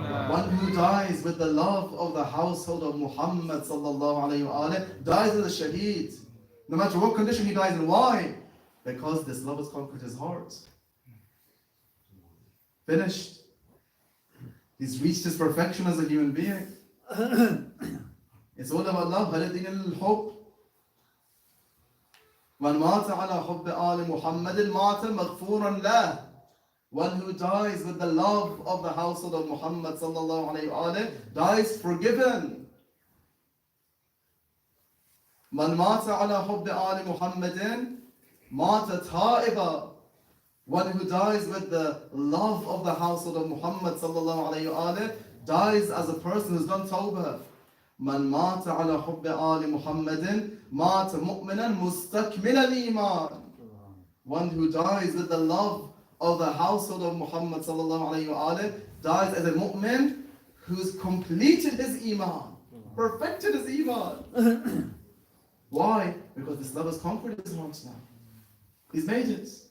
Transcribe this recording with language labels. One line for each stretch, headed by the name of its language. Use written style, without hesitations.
English: One who dies with the love of the household of Muhammad sallallahu alayhi wa dies as a shaheed. No matter what condition he dies in. Why? Because this love has conquered his heart. Finished. He's reached his perfection as a human being. It's all about love.
Arabic: هل دين الحب من مات على حب آل محمد مات مغفورا له.
English: One who dies with the love of the household of Muhammad sallallahu alayhi wa dies forgiven.
Arabic: من مات على حب آل محمد مات تائبا.
English: One who dies with the love of the household of Muhammad sallallahu alayhi wa dies as a person who's done tawbah.
Arabic: من مات على حب آل محمد مات مؤمنا مستكمل الإيمان.
English: One who dies with the love of the household of Muhammad sallallahu alayhi wa dies as a mu'min who's completed his iman, perfected his iman. Why? Because this love has conquered his heart now. He's made it.